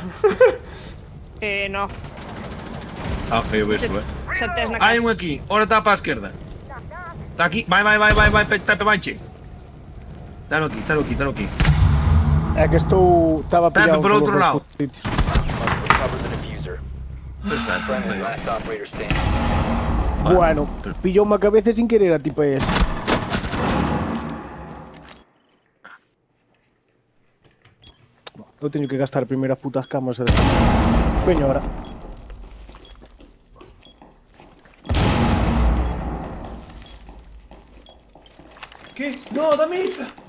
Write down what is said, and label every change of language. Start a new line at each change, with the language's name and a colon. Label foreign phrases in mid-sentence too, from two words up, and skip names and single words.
Galician: No. Ah, feo eso, Xa tes na Hai un casa. aquí, ora está para a esquerda. Está aquí, vai, Pepe Manche. Está aquí. É que estaba Pepe, pillado por todos outro os lado. sitios.
English: Must recover the diffuser.
Galician: Perfecto.
English: Friendly last operator standing.
Galician: Bueno, pillou unha cabeza sin querer a tipo ese. Eu teño que gastar primeiro as putas camas e despois. Veño ahora. Que? No, da Miza!